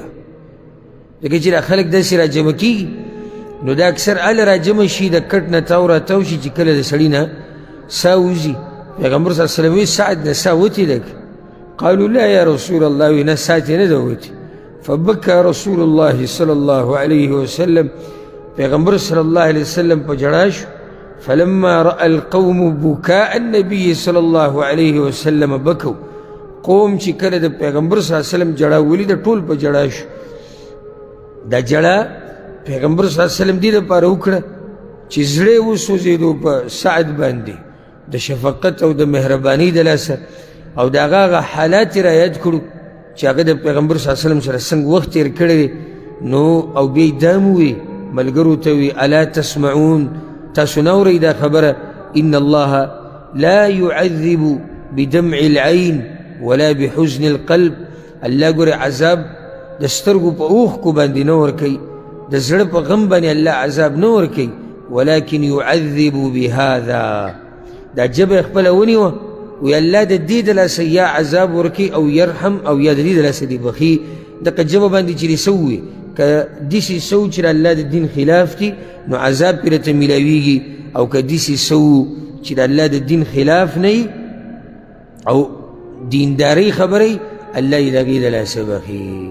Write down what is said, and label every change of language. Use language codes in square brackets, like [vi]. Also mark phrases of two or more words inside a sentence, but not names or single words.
[ps] ځکه چې دا خلک داسې را جمع کېږي نو دا اکثر هله را جمع شي، د کټ نه تاو را تاو شي چې کله د سړي نه ساه وځي. پیغمبر [ar] صلی الله علیه وسلم [ps] وی سعد نه ساه وتې ده که؟ [ar] قالوا لا یا رسول الله، [ps] وی نه ساه تې نه ده وتې. [ar] فبكى رسول الله صلی الله علیه وسلم، پیغمبر صلی الله علیه وسلم [ps] په جړا شو. [ar] فلما رأى القوم بكاء النبي صلی الله علیه وسلم بکوا. [ps] قوم چې کله د پیغمبر [ar] صلی الله علیه وسلم [ps] جړا ولید ټول په جړا شو. دا جړا پیغمبر [ar] صلی الله علیه وسلم [ps] دې دپاره وکړه چې زړه یې وسوځېدو په سعد باندې د شفقت او د مهربانۍ د لاسه، او د هغه حالات یې را یاد کړو چې هغه د پیغمبر [ar] صلی الله علیه وسلم [ps] سره څنګه وخت تېر کړی دی. نو او بیا یې دا م وویې ملګرو ته وی [ar] الا تسمعون، [ps] تاسو نه اورئ دا خبره، [ar] ان الله لا يعذب بدمع العين ولا بحزن القلب. [ps] الله ګوره عذاب د سترګو په اوښکو باندې نه ورکوي، د زړه په غم باندې الله عذاب نه ورکوي، [ar] ولكن يعذب بهذا. [ps] دا جبه خپله ونیوه وی الله د دې د لاسه یا عذاب ورکوي او یرحم، او یا د دې د لاسه دې بخي. دغه جبه باندې چې دې څه ووي که داسې څه چې د الله د دین خلاف دي نو عذاب پرې راته میلاویږي، او که داسې څه چې د الله د دین خلاف نه وي او دیندارۍ خبره الله یې د هغې د لاسه بخي.